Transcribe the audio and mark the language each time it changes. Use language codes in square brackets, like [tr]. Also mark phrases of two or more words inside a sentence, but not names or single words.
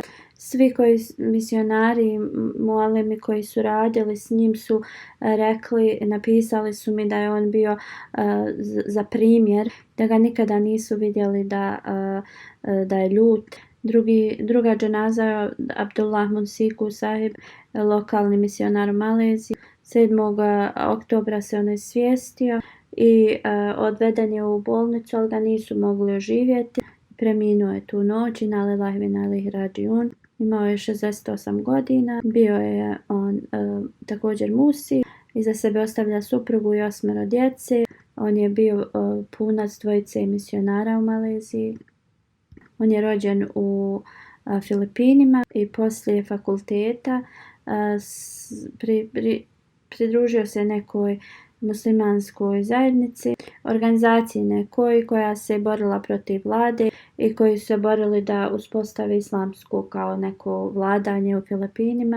[bs] Svi koji misionari, mualimi koji su radili s njim su rekli, napisali su mi da je on bio za primjer, da ga nikada nisu vidjeli da je ljut. Druga dženaza je Abdullah Munsiku Sahib, lokalni misionar u Maleziji. 7. oktobra se on izsvijestio i odveden je u bolnicu, ali ga nisu mogli oživjeti. Preminuo je tu noć, [ar] إنا لله وإنا إليه راجعون. [bs] Imao je 68 godina, bio je on također musi, iza sebe ostavlja suprugu i 8 djece. On je bio punac dvojice misionara u Maleziji. On je rođen u Filipinima i poslije fakulteta pridružio se nekoj muslimanskoj zajednici, organizaciji nekoj koja se borila protiv vlade i koji su se borili da uspostave islamsko kao neko vladanje u Filipinima.